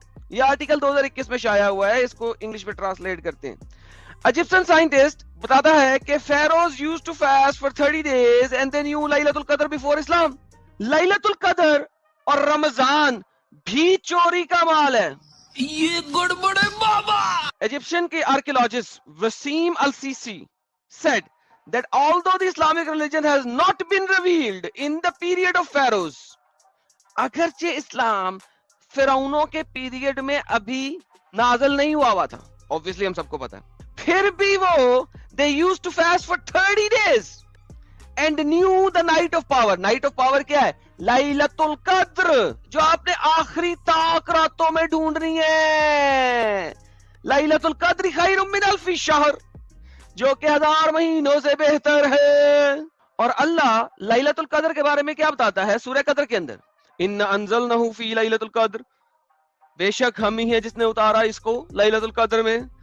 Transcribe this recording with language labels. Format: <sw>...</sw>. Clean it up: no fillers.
<ur>یہ آرٹیکل 2021 میں شائع ہوا ہے، اس کو انگلش میں ٹرانسلیٹ کرتے ہیں.</ur> <en>Egyptian scientist</en> <ur>بتاتا ہے کہ</ur> <en>Pharaohs used to fast for 30 days and they knew لیلۃ القدر before Islam.</en> <ur>لیلۃ القدر اور رمضان بھی چوری کا مال ہے. یہ گڑبڑ ہے بابا.</ur> <en>Egyptian کے archaeologist Waseem Elsisi said that although the Islamic religion has not been revealed in the period of pharaohs,</en> <ur>اگرچہ اسلام فرعونوں کے پیریڈ میں ابھی نازل نہیں ہوا تھا،</ur> <en>obviously</en> <ur>ہم سب کو پتا ہے، پھر بھی وہ</ur> <en>they used to fast for 30 days and knew the night of power. night of power</en> <ur>کیا ہے؟ لیلۃ القدر، جو آپ نے آخری طاق راتوں میں ڈھونڈنی ہے.</ur> <ar>لیلۃ القدر خیر من الف شہر،</ar> <ur>جو کہ 1000 مہینوں سے بہتر ہے. اور اللہ لیلۃ القدر کے بارے میں کیا بتاتا ہے سورہ قدر کے اندر؟</ur> <ar>ان انزلنہ فی لیلۃ القدر،</ar> <ur>بے شک ہم ہی ہیں جس نے اتارا اس کو لیلۃ القدر میں.</ur>